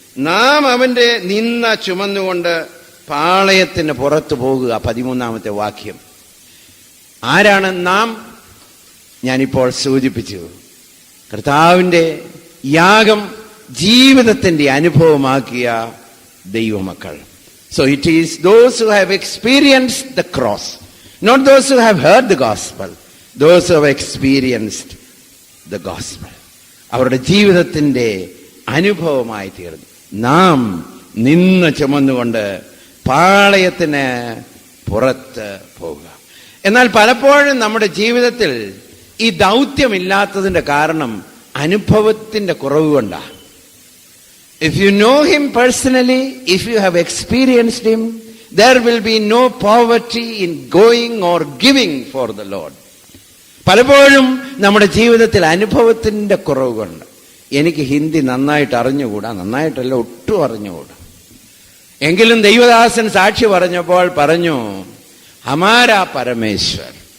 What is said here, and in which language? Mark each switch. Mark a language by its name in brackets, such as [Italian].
[Malayalam] നാം അവന്റെ നിന്ന ചുമന്നുകൊണ്ട് പാളയത്തിന് പുറത്തു പോകുക. 13-ാമത്തെ വാക്യം. ആരാണ് നാം? ഞാനിപ്പോൾ സൂചിപ്പിച്ചു, കർത്താവിൻ്റെ യാഗം ജീവിതത്തിൻ്റെ അനുഭവമാക്കിയ ദൈവമക്കൾ. [English] So it is those who have experienced the cross, not those who have heard the gospel, those who have experienced the gospel. [Malayalam] അവരുടെ ജീവിതത്തിൻ്റെ അനുഭവമായി തീർന്നു. നാം നിന്ന് ചുമന്നുകൊണ്ട് പാളയത്തിന് പുറത്ത് പോകുക. എന്നാൽ പലപ്പോഴും നമ്മുടെ ജീവിതത്തിൽ ഈ ദൗത്യമില്ലാത്തതിൻ്റെ കാരണം അനുഭവത്തിൻ്റെ കുറവ് കൊണ്ടാണ്. [English] If you know him personally, if you have experienced him, there will be no poverty in going or giving for the Lord. [Malayalam] പലപ്പോഴും നമ്മുടെ ജീവിതത്തിൽ അനുഭവത്തിൻ്റെ കുറവ് കൊണ്ട്, എനിക്ക് ഹിന്ദി നന്നായിട്ട് അറിഞ്ഞുകൂടാ, നന്നായിട്ടല്ല ഒട്ടും അറിഞ്ഞുകൂടാ, എങ്കിലും ദൈവദാസൻ സാക്ഷി പറഞ്ഞപ്പോൾ പറഞ്ഞു [Hindi] ഹമാരാ പരമേശ്വർ.